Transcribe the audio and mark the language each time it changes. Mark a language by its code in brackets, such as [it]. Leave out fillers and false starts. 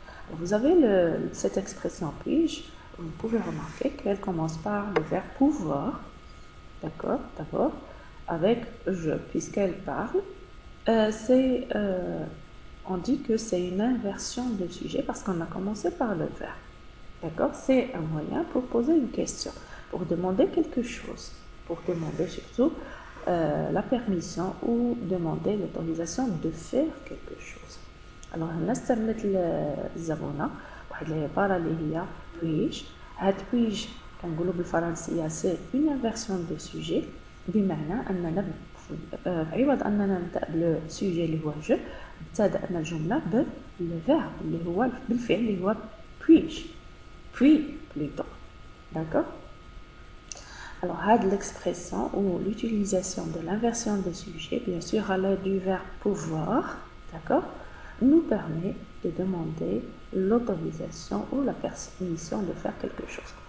[fr] Alors, vous avez cette expression puis-je, vous pouvez remarquer qu'elle commence par le verbe pouvoir, d'accord, d'abord, avec je, puisqu'elle parle, on dit que c'est une inversion de sujet parce qu'on a commencé par le verbe, d'accord, c'est un moyen pour poser une question, pour demander quelque chose, pour demander surtout la permission ou demander l'autorisation de faire quelque chose. [ar] Alors هنا استعملت الزبونة واحد العبارة اللي هي puis-je. هاد puis-je كنقولوا بالفرنسية سي [fr] une inversion de sujet [ar] بمعنى أننا عوض أننا نبدأ بالسوجي اللي هو جو ابتدأنا الجملة بالفعل اللي هو بالفعل اللي هو [fr] puis-je puis plutôt, d'accord. Alors, l'expression ou l'utilisation de l'inversion de sujet, bien sûr à l'aide du verbe pouvoir, d'accord, nous permet de demander l'autorisation ou la permission de faire quelque chose.